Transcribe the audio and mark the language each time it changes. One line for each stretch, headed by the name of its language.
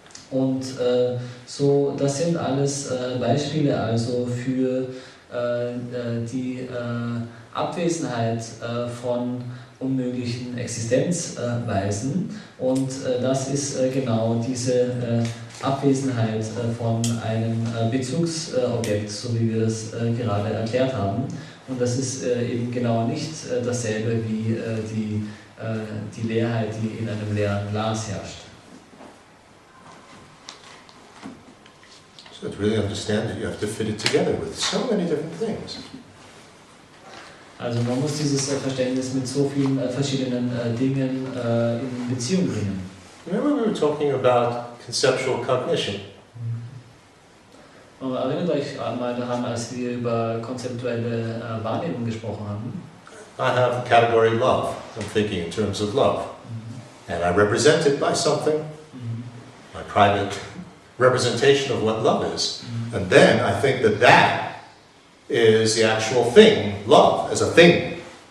German: Und so, das sind alles Beispiele also für die Abwesenheit von unmöglichen Existenzweisen und das ist genau diese Abwesenheit von einem Bezugsobjekt, so wie wir das gerade erklärt haben. Und das ist eben genau nicht dasselbe wie die Leerheit, die in einem leeren Glas herrscht.
English: So to really understand it, you have to fit it together with so many different things.
German: Also man muss dieses Verständnis mit so vielen verschiedenen Dingen in Beziehung bringen.
English: Remember we were talking about conceptual cognition.
German: Erinnert euch mal daran, als wir über konzeptuelle Wahrnehmung gesprochen haben.
English: I have the category love. I'm thinking in terms of love. And I represent it by something, my private representation of what love is. And then I think that is the actual thing, love, as a thing.